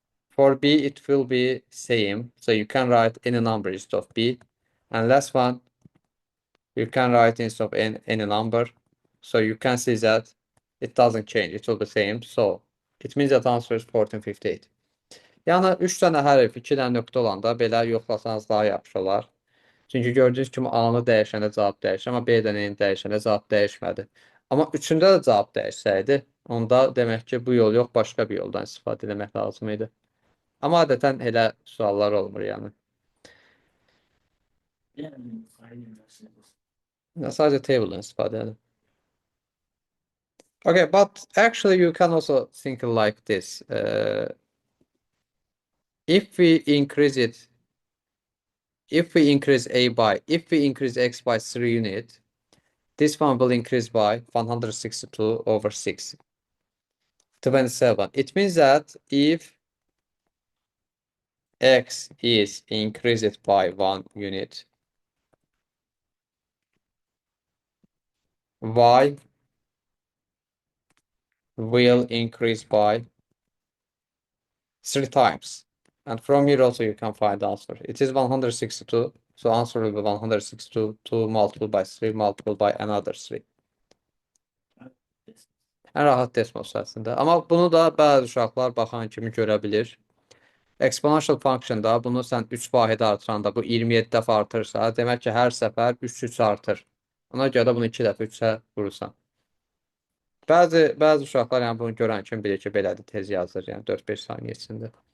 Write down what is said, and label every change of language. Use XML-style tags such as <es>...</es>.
<en>For b, it will be same. So you can write any number instead of b. And last one, you can write instead of any number. So you can see that it doesn't change. It will be same. So it means that answer is 1458.</en> <az>Yəni 3 dənə hərf, 2 dənə nöqtə olanda belə yoxlasanız daha yaxşı olar. Çünki gördüyünüz kimi A-nı dəyişəndə cavab dəyişir, amma B-dən N dəyişəndə cavab dəyişmədi. Amma üçündə də cavab dəyişsəydi, onda demək ki, bu yol yox, başqa bir yoldan istifadə etmək lazım idi. Amma adətən elə suallar olmur yəni. Yani sayı üniversitesi. Sadəcə table-dan istifadə edin.</az> <en>Okay, but actually you can also think like this. If we increase it, if we increase x by 3 units, this one will increase by 162 over 6, 27. It means that if x is increased by 1 unit, y will increase by 3 times. And from here also you can find the answer. It is 162. So answer will be 162 multiplied by 3 multiplied by another 3.</en> <az>Ən rahat desmos əslində. Amma bunu da bəzi uşaqlar baxan kimi görə bilir. Exponential function-da bunu sən 3 vahid artıranda bu 27 dəfə artırsa, demək ki, hər səfər 3 artır. Ona görə də bunu 2 dəfə 3-ə vurursan. Bəzi uşaqlar yəni bunu görən kimi bilir ki, belədir, tez yazır, yəni 4-5 saniyə içində.</az>